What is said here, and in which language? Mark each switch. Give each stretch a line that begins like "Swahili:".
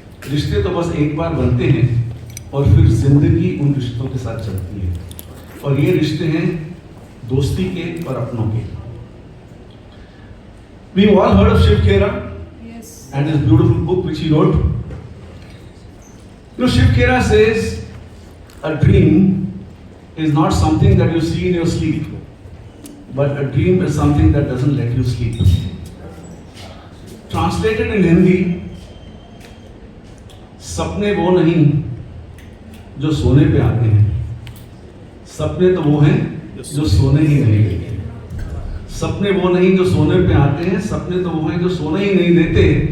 Hindi: रिश्ते तो बस एक बार बनते हैं और फिर जिंदगी उन रिश्तों के साथ चलती है, और ये रिश्ते हैं दोस्ती के और अपनों के।
English: We all heard of Shiv Khera and his beautiful book which he wrote. You know, Shiv Khera says a dream is not something that you see in your sleep, but a dream is something that doesn't let you sleep. Translated in Hindi,
Hindi: सपने वो नहीं जो सोने पे आते हैं, सपने तो वो हैं जो सोने ही नहीं देते। सपने वो नहीं जो सोने पे आते हैं, सपने तो वो हैं जो सोने ही नहीं देते।